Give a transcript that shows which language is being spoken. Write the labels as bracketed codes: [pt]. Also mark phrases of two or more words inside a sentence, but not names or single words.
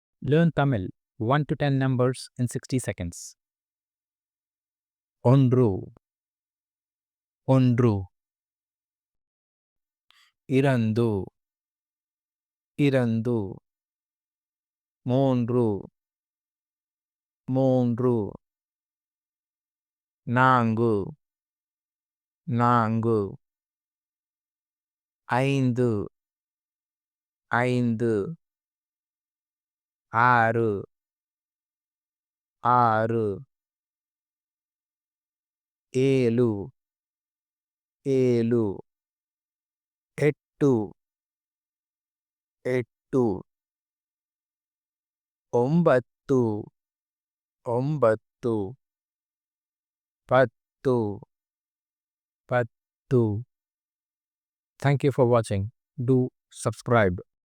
[en] Learn Tamil 1 to 10 numbers in 60 seconds. [ta] ஒன்று, ஒன்று. இரண்டு, இரண்டு. மூன்று, மூன்று. நான்கு, நான்கு. ஐந்து, ஐந்து. ஆறு, ஆறு. ஏழு, ஏழு. எட்டு, எட்டு. ஒன்பது, ஒன்பது. பத்து, பத்து. [en] Thank you for watching. Do subscribe.